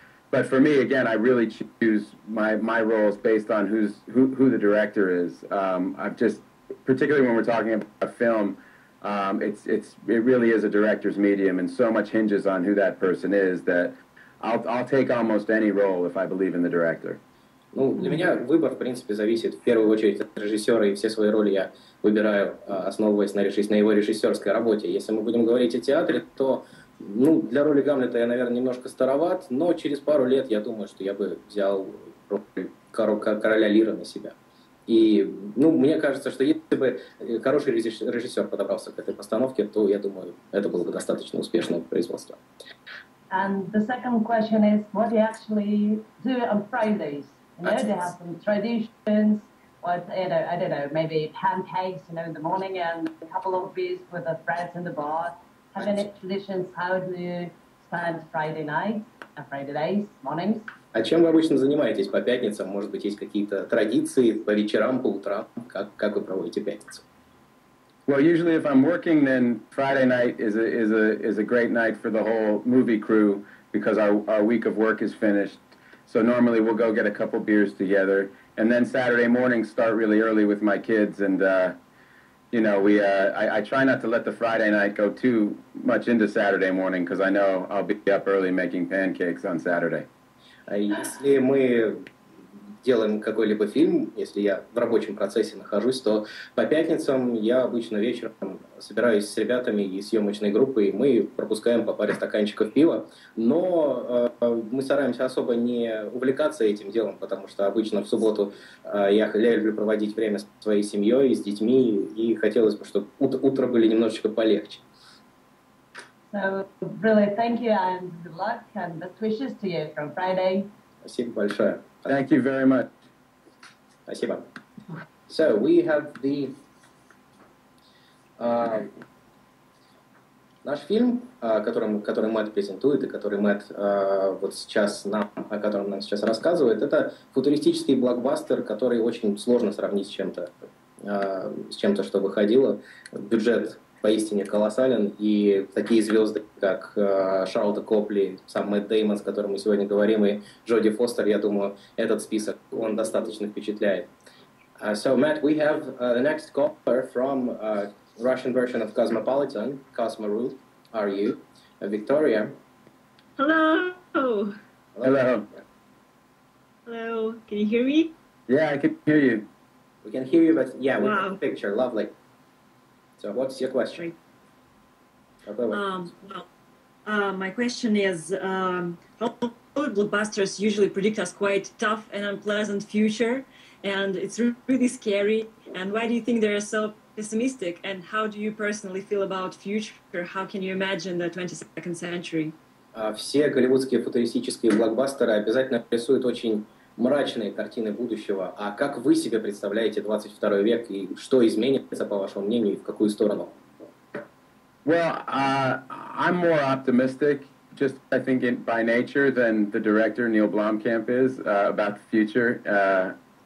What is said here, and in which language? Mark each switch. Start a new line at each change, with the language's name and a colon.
English: But for me, again, I really choose my roles based on who the director is. I've just, particularly when we're talking about film, it really is a director's medium, and so much hinges on who that person is that I'll take almost any role if I believe in the director.
Russian: Ну, для меня выбор, в принципе, зависит в первую очередь от режиссера, и все свои роли я выбираю, основываясь на его режиссерской работе. Если мы будем говорить о театре, то, для роли Гамлета я, наверное, немножко староват, но через пару лет я думаю, что я бы взял роль короля Лира на себя. И, мне кажется, что если бы хороший режиссер подобрался к этой постановке, то, я думаю, это было бы достаточно успешное производство.
English: And the second question is, what do you actually do on Fridays? They have some traditions, I don't know, maybe pancakes, in the morning and a couple of beers with the friends in the bar. Have any traditions? How do you spend Friday nights, Friday days, mornings?
Russian: А чем вы обычно занимаетесь по пятницам? Может быть, есть какие-то традиции по вечерам, по утрам? Как вы проводите пятницу?
English: Well, usually if I'm working, then Friday night is a great night for the whole movie crew because our week of work is finished. So normally we'll go get a couple beers together, and then Saturday mornings start really early with my kids, and I try not to let the Friday night go too much into Saturday morning because I know I'll be up early making pancakes on Saturday.
Russian: Если мы делаем какой-либо фильм, если я в рабочем процессе нахожусь, то по пятницам я обычно вечером собираюсь с ребятами и съемочной группой, и мы пропускаем по паре стаканчиков пива, но мы стараемся особо не увлекаться этим делом, потому что обычно в субботу я люблю проводить время с своей семьей, с детьми, и хотелось бы, чтобы утро были немножечко полегче.
English: So really, thank you and good luck and best wishes to you from Friday.
Russian: Спасибо большое.
English: Thank you very much.
Russian: Спасибо.
English: So we have the
Russian: наш фильм, который Мэтт презентует и который Мэтт вот сейчас о котором нам сейчас рассказывает, это футуристический блокбастер, который очень сложно сравнить с чем-то, что выходило. Бюджет поистине колоссален, и такие звезды, как Шарлотта Копли, сам Мэтт Дэймон, с которым мы сегодня говорим, и Джоди Фостер, я думаю, этот список, он достаточно впечатляет.
English: So, Matt, we have the next caller from Russian version of Cosmopolitan, Cosmo are you? Victoria. Hello. Hello. Hello. Can you hear me? Yeah, I can hear you. We can hear you, but yeah, we Wow. have a picture. Lovely. So, what's your question? My question is, Hollywood blockbusters usually predict us quite tough and unpleasant future, and it's really scary. And why do you think they're so pessimistic? And how do you personally feel about future? How can you imagine the 22nd century?
Russian: Все голливудские футуристические блокбастеры обязательно рисуют очень мрачные картины будущего. А как вы себе представляете 22 век и что изменится, по вашему мнению, и в какую сторону?
English: Well, I'm more optimistic, just I think by nature, than the director Neil Blomkamp is about the future.